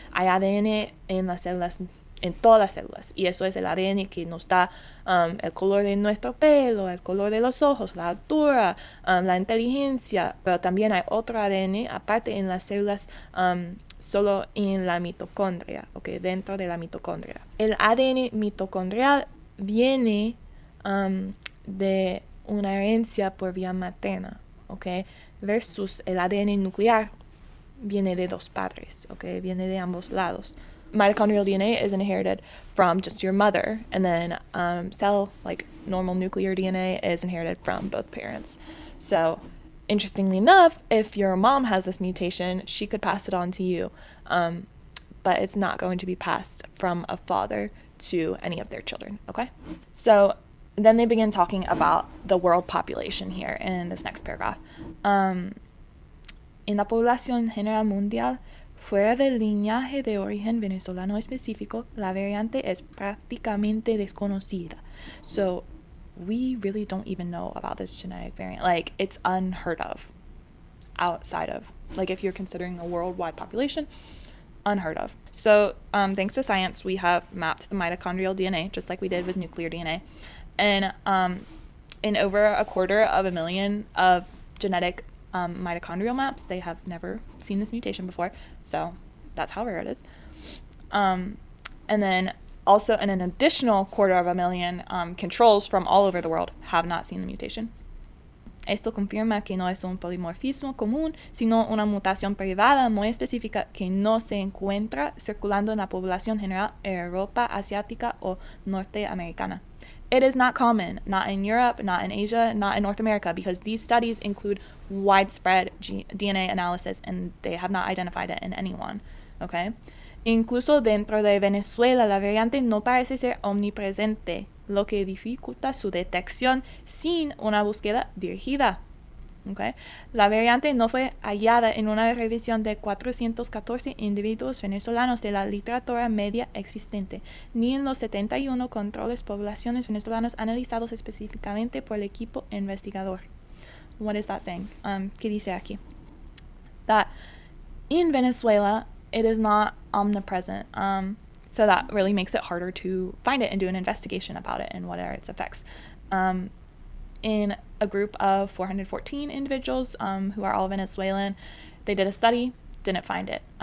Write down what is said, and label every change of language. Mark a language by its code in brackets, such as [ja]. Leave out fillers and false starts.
[es] Hay ADN en las células, en todas las células, y eso es el ADN que nos da el color de nuestro pelo, el color de los ojos, la altura, la inteligencia, pero también hay otro ADN aparte en las células, solo en la mitocondria, okay, dentro de la mitocondria. El ADN mitocondrial viene de una herencia por vía materna, okay, versus el ADN nuclear viene de dos padres, okay? Viene de ambos lados. [en] Mitochondrial DNA is inherited from just your mother, and then like normal nuclear DNA is inherited from both parents. So interestingly enough, if your mom has this mutation, she could pass it on to you, but it's not going to be passed from a father to any of their children, okay? So then they begin talking about the world population here in this next paragraph. [es] En la población general mundial, fuera del linaje de origen venezolano específico, la variante es prácticamente desconocida. [en] So we really don't even know about this genetic variant. Like, it's unheard of outside of, like, if you're considering a worldwide population, unheard of. So thanks to science, we have mapped the mitochondrial DNA, just like we did with nuclear DNA. And in over 250,000 of genetic mitochondrial maps, they have never seen this mutation before. So that's how rare it is. And then also in an additional 250,000 controls from all over the world have not seen the mutation. [es] Esto confirma que no es un polimorfismo común, sino una mutación privada muy específica que no se encuentra circulando en la población general Europa asiática o norteamericana. [en] It is not common, not in Europe, not in Asia, not in North America, because these studies include widespread DNA analysis and they have not identified it in anyone, okay? [es] Incluso dentro de Venezuela, la variante no parece ser omnipresente, lo que dificulta su detección sin una búsqueda dirigida. Okay. La variante no fue hallada en una revisión de 414 individuos venezolanos de la literatura media existente, ni en los 71 controles poblaciones venezolanos analizados específicamente por el equipo investigador. [en] What is that saying? [es] ¿Qué dice aquí? [en] That in Venezuela, it is not omnipresent. So that really makes it harder to find it and do an investigation about it and what are its effects. In a group of 414 individuals who are all Venezuelan, they did a study, didn't find it.